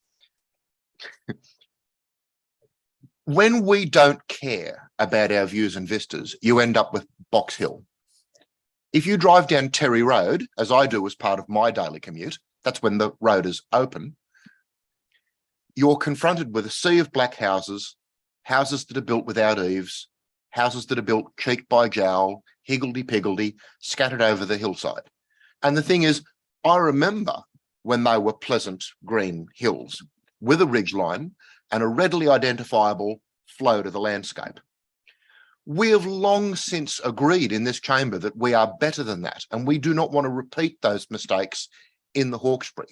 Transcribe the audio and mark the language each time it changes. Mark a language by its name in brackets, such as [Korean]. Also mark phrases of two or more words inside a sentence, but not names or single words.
[English] When we don't care about our views and vistas, you end up with Box Hill. If you drive down Terry Road, as I do as part of my daily commute, that's when the road is open, you're confronted with a sea of black houses, houses that are built without eaves, houses that are built cheek by jowl, higgledy-piggledy, scattered over the hillside. And the thing is, I remember when they were pleasant green hills with a ridgeline and a readily identifiable flow to the landscape. We have long since agreed in this chamber that we are better than that, and we do not want to repeat those mistakes in the Hawkesbury.